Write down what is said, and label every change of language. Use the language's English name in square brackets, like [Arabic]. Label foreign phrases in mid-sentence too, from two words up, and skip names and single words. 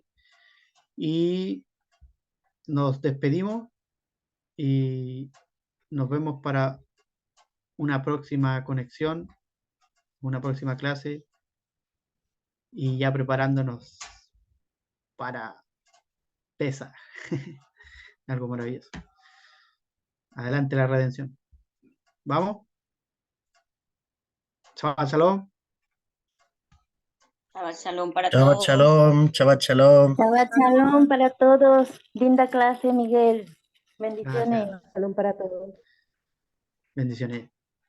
[Spanish] Y nos despedimos y nos vemos para una próxima conexión, una próxima clase, y ya preparándonos para Pesaj. Algo maravilloso. Adelante la redención. ¿Vamos? [Hebrew] Shabbat shalom. Shabbat shalom para Shabbat [Spanish] todos. [Hebrew] shalom, Shabbat shalom. Shabbat shalom [Spanish] para todos. Linda clase, Miguel. Bendiciones. Gracias. Shalom para todos. Bendiciones.